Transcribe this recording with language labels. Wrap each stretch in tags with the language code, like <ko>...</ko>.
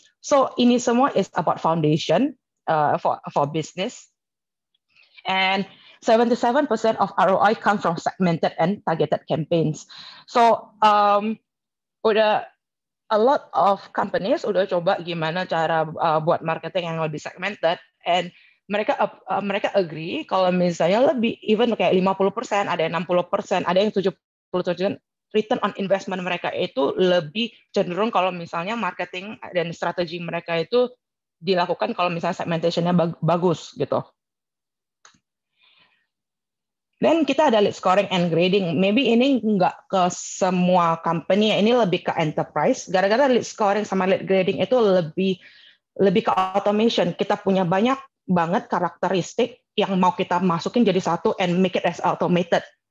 <en>So</en> <id>ini semua</id> <en>is about foundation for business, and 77% of ROI comes from segmented and targeted campaigns.</en> <id>So udah</id> <en>a lot of companies</en> <id>udah coba gimana cara buat marketing yang lebih segmented, and mereka agree kalau misalnya lebih even kayak 50%, ada yang 60%, ada yang 70%. Return on investment mereka itu lebih cenderung kalau misalnya marketing dan strategi mereka itu dilakukan kalau misalnya segmentation-nya bagus gitu. Dan kita ada lead scoring and grading. Maybe ini nggak ke semua company, ini lebih ke enterprise. Gara-gara lead scoring sama lead grading itu lebih ke automation. Kita punya banyak banget karakteristik yang mau kita masukin jadi satu and</id> <en>make it as automated.</en>